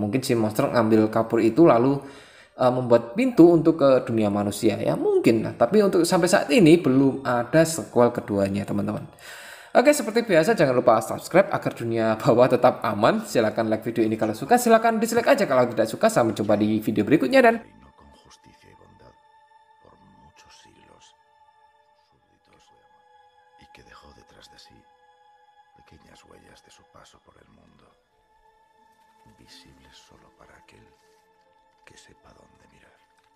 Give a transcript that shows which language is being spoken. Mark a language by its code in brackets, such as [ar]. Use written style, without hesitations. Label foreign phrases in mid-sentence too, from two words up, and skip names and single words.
[id] Mungkin si monster ngambil kapur itu lalu membuat pintu untuk ke dunia manusia ya, mungkin lah. Tapi untuk sampai saat ini belum ada sequel keduanya, teman-teman. Oke, seperti biasa jangan lupa subscribe agar dunia bawah tetap aman. Silahkan like video ini kalau suka, silahkan dislike aja kalau tidak suka. Sampai jumpa di video berikutnya dan [es] Reinó con justicia y bondad por muchos siglos. Súbditos le amaban, y que dejó detrás de sí pequeñas huellas de su paso por el mundo, visibles solo para aquel que sepa dónde mirar.